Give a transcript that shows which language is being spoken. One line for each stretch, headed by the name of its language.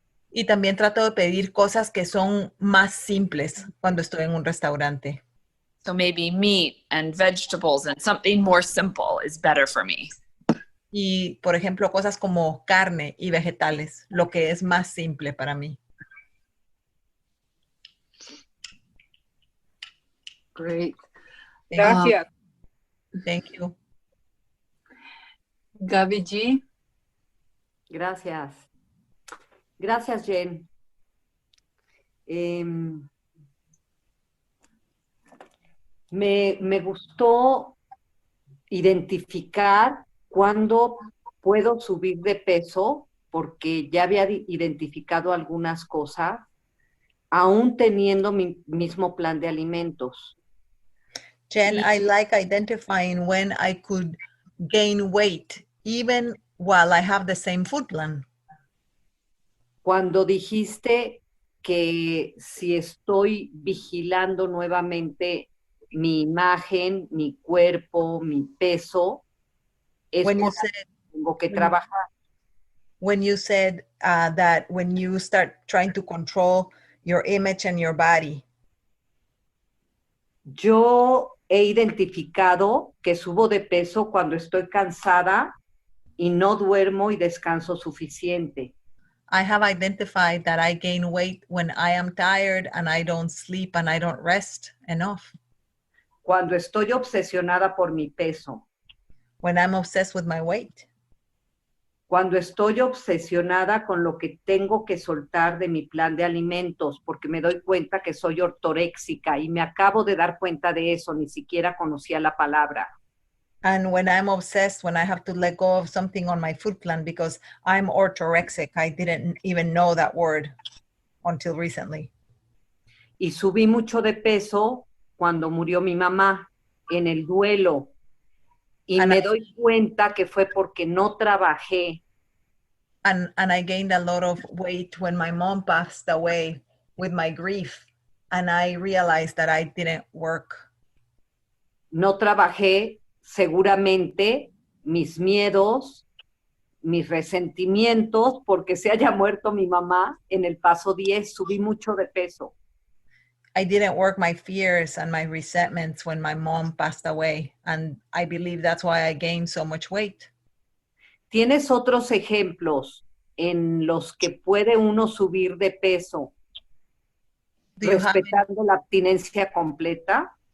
Spanish: Y también trato de pedir cosas que son más simples cuando estoy en un restaurante.
English: So maybe meat and vegetables and something more simple is better for me.
Spanish: Y, por ejemplo, cosas como carne y vegetales, lo que es más simple para mí.
English: Great.
Spanish: Gracias.
English: Thank you. Gaby G.
Spanish: Gracias. Gracias, Jen. Me gustó identificar cuándo puedo subir de peso, porque ya había identificado algunas cosas, aún teniendo mi mismo plan de alimentos.
English: Jen, I like identifying when I could gain weight, even while I have the same food plan.
Spanish: Cuando dijiste que si estoy vigilando nuevamente mi imagen, mi cuerpo, mi peso, es
English: When you
Spanish: porque
English: said,
Spanish: tengo que trabajar.
English: when you said that when you start trying to control your image and your body,
Spanish: Yo he identificado que subo de peso cuando estoy cansada y no duermo y descanso suficiente.
English: I have identified that I gain weight when I am tired and I don't sleep and I don't rest enough.
Spanish: Cuando estoy obsesionada por mi peso.
English: When I'm obsessed with my weight.
Spanish: Cuando estoy obsesionada con lo que tengo que soltar de mi plan de alimentos, porque me doy cuenta que soy ortoréxica y me acabo de dar cuenta de eso, ni siquiera conocía la palabra.
English: And when I'm obsessed, when I have to let go of something on my food plan because I'm orthorexic, I didn't even know that word until recently.
Spanish: Y subí mucho de peso cuando murió mi mamá en el duelo. Y me doy cuenta que fue porque no trabajé.
English: And I gained a lot of weight when my mom passed away with my grief. And I realized that I didn't work.
Spanish: No trabajé seguramente mis miedos, mis resentimientos, porque se haya muerto mi mamá en el paso 10, subí mucho de peso.
English: I didn't work my fears and my resentments when my mom passed away. And I believe that's why I gained so much weight.
Spanish: ¿Tienes otros ejemplos en los que puede uno subir de peso respetando la abstinencia completa?